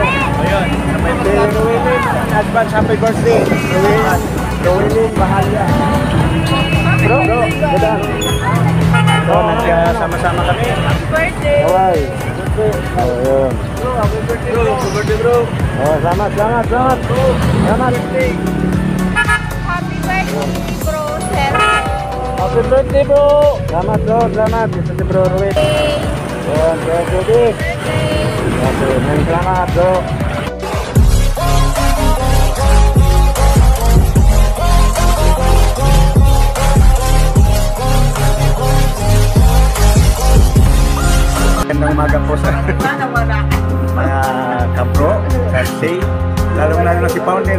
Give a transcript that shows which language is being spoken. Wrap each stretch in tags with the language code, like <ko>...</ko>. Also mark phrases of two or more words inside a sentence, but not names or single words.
<tl>Ayun.</tl> <en>Rowelyn, advance happy birthday.</en> <tl>Rowelyn, mahal yan. Bro, ganda. So, nagsama-sama kami.</tl> <en>Happy birthday.</en> <tl>Hawaii. Oh, yun.</tl> <en>Happy birthday, bro.</en> <id>Oh, selamat. Selamat.</id> <en>Happy birthday, bro, sir. Happy birthday, bro.</en> <id>Selamat, bro. Selamat. Itu si bro Ruid. Oh, birthday. Oke, selamat, bro.</id> <tl>Magandang umaga po sa mga kabro, kasi lalong-lalo na si Founder.</tl>